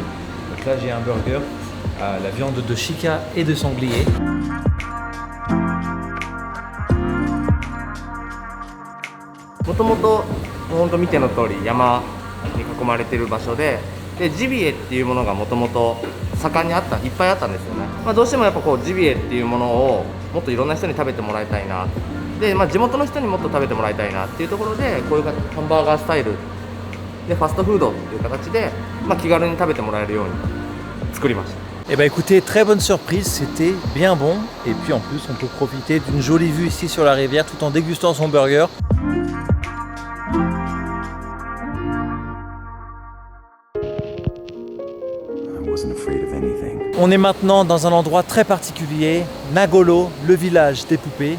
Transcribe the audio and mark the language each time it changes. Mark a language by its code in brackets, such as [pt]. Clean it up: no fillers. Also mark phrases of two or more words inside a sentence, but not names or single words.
[fr] Donc là j'ai un burger à la viande de shika et de sanglier. [ja] Motomoto, 本当見ての通り山に囲まれている場所で、ジビエっていうものがもともと盛んにあった、いっぱいあったんですよね。どうしてもやっぱこうジビエっていうものをもっといろんな人に食べてもらいたいな。で、地元の人にもっと食べてもらいたいなっていうところで、こういうハンバーガースタイルでファストフードっていう形で、気軽に食べてもらえるように作りました。 [fr] Eh ben écoutez, très bonne surprise, c'était bien bon. Et puis en plus, on peut profiter d'une jolie vue ici sur la rivière tout en dégustant son burger. On est maintenant dans un endroit très particulier, Nagolo, le village des poupées.